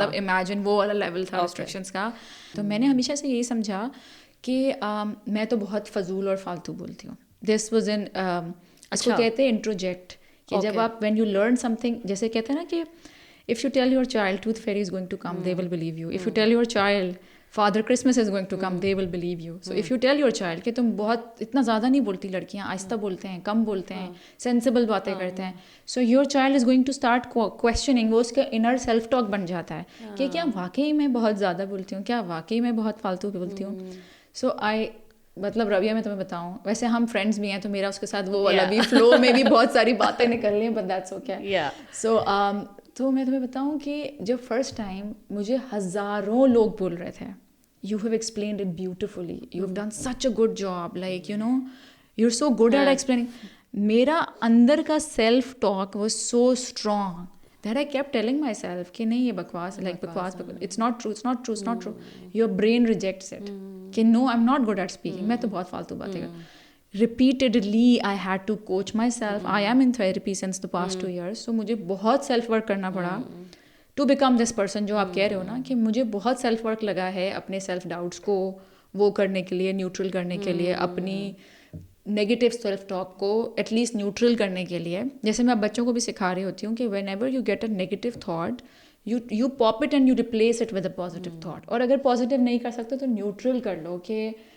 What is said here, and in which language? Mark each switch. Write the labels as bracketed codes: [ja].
[ur] مطلب امیجن وہ والا لیول تھا ریسٹرکشنس کا. تو میں نے ہمیشہ سے یہی سمجھا کہ میں تو بہت فضول اور فالتو بولتی ہوں. [en] This was in, اس کو کہتے ہیں انٹروجیکٹ, کہ جب آپ when you learn something, جیسے کہتے ہیں نا کہ if you tell your child tooth fairy is going to come, they will believe you. If you tell your child Father Christmas is going to come, they will believe you. [ur] So if you tell your child کہ تم بہت اتنا زیادہ نہیں بولتی لڑکیاں, آہستہ بولتے ہیں, کم بولتے ہیں, سینسیبل باتیں کرتے ہیں, so your child is going to start questioning, وہ اس کا انر سیلف ٹاک بن جاتا ہے کہ کیا واقعی میں بہت زیادہ بولتی ہوں, کیا واقعی میں بہت فالتو بولتی ہوں. سو مطلب رویہ میں تمہیں بتاؤں, ویسے ہم فرینڈس بھی ہیں تو میرا اس کے ساتھ وہ والا بھی فلو میں بھی بہت ساری باتیں نکل رہی ہیں, بٹ دیٹس اوکے. [en] So تو میں تمہیں بتاؤں کہ جب فرسٹ ٹائم مجھے ہزاروں لوگ بول رہے تھے, you have explained it beautifully, you have done such a good job, like you know you are so good at explaining. میرا اندر کا self talk was so strong that I kept telling myself کہ نہیں یہ بکواس, like بکواس, it's not true, it's not true, it's not true. Your brain rejects it کہ no I am not good at speaking, میں تو بہت فالتو باتیں کروں. Repeatedly I had to coach myself. I am in therapy since the past 2 years. [ur] So مجھے بہت self work کرنا پڑا to become this person جو آپ کہہ رہے ہو نا, کہ مجھے بہت سیلف ورک لگا ہے اپنے سیلف ڈاؤٹس کو وہ کرنے کے لیے, نیوٹرل کرنے کے لیے, اپنی نیگیٹو سیلف ٹاک کو ایٹ لیسٹ نیوٹرل کرنے کے لیے. جیسے میں بچوں کو بھی سکھا رہی ہوتی ہوں کہ when ever you get a negative thought, you pop it and you replace it with a positive thought. اور اگر پازیٹیو نہیں کر سکتے تو نیوٹرل کر لو کہ